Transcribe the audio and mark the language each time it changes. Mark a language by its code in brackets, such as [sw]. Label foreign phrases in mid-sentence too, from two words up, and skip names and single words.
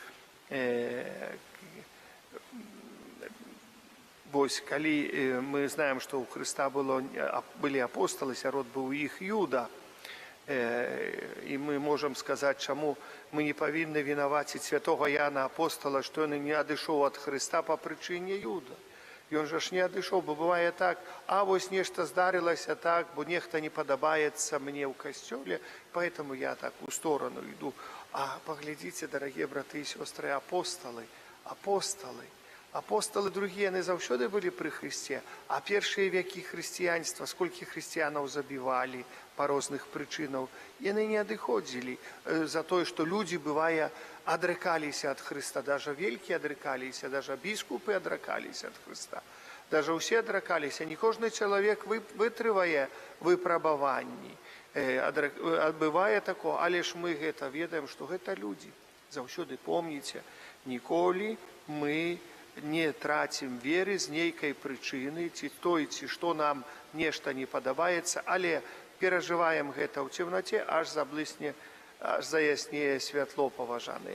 [be] Вось, калі мы знаем, што ў Хрыста былі апосталы, сярод быў іх Юда, і мы можам сказаць, чаму мы не павінны вінаваціць святога Яна апостала, што ён не адышоў ад Хрыста па прычыне Юда. Ён жа ж не адышоў, бо бывае так, вось нешта здарылася так, бо нехта не падабаецца мне ў касцёле, поэтому я так у сторону іду. А паглядзіце, дарагія браты і сёстры, апосталы другія, яны заўсёды былі пры Хрысце, а першыя векі хрысціянства, сколькі хрысціянаў забівалі па розных прычынаў, яны не адыходзілі за тое, што людзі, бывае, адракаліся ад Хрыста, даже велькі адракаліся, даже біскупы адракаліся ад Хрыста, даже ўсе адракаліся, не кожны чалавек вытрывае выпрабаванні, адбывае такое, але ж мы гэта ведаем, што гэта людзі. Заўсёды помніце, ніколі мы не трацім веры з нейкай прычыны, ці той, ці што нам нешта не падабаецца, але перажываем гэта ў цемнаце, аж заблысне, аж заяснее святло, паважанае.